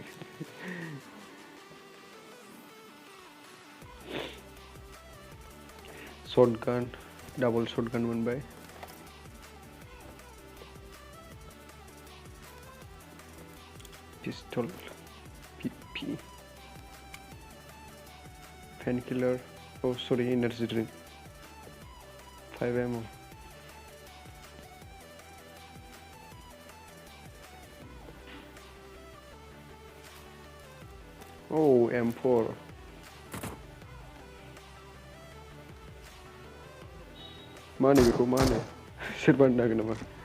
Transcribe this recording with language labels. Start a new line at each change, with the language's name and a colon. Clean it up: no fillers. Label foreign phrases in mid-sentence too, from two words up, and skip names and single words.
English: shotgun double shotgun मोनबाय pistol PP painkiller oh sorry energy drink 5 ammo oh M4
Bodo: मा होनो बेखौ मा होनो सोरबा होननो हागोन नामा